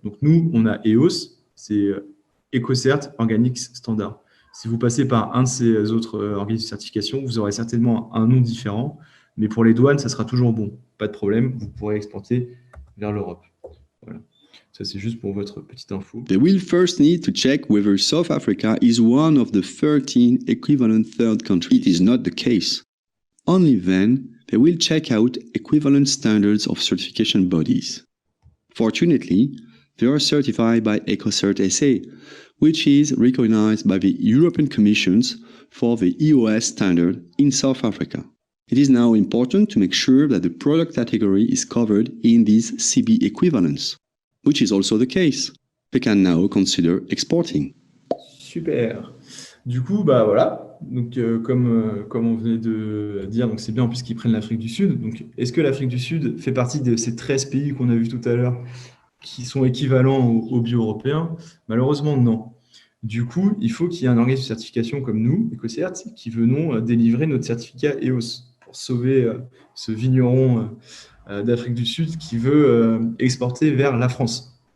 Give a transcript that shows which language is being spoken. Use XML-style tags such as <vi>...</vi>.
<fr>Donc, nous, on a EOS, c'est EcoCert Organic Standard. Si vous passez par un de ces autres organismes de certification, vous aurez certainement un nom différent. Mais pour les douanes, ça sera toujours bon. Pas de problème, vous pourrez exporter vers l'Europe. Voilà. Ça, c'est juste pour votre petite info.</fr> <en>They will first need to check whether South Africa is one of the 13 equivalent third countries. It is not the case. Only then, they will check out equivalent standards of certification bodies. Fortunately, they are certified by EcoCert SA, which is recognized by the European Commission for the EOS standard in South Africa. It is now important to make sure that the product category is covered in these CB equivalents, which is also the case. They can now consider exporting.</en> <fr>Super. Du coup, voilà. Donc, comme on venait de dire, donc c'est bien en plus qu'ils prennent l'Afrique du Sud. Donc, est-ce que l'Afrique du Sud fait partie de ces 13 pays qu'on a vus tout à l'heure qui sont équivalents aux bio européens? Malheureusement, non. Du coup, il faut qu'il y ait un organisme de certification comme nous, EcoCert, qui venons délivrer notre certificat EOS pour sauver ce vigneron d'Afrique du Sud qui veut exporter vers la France.</fr>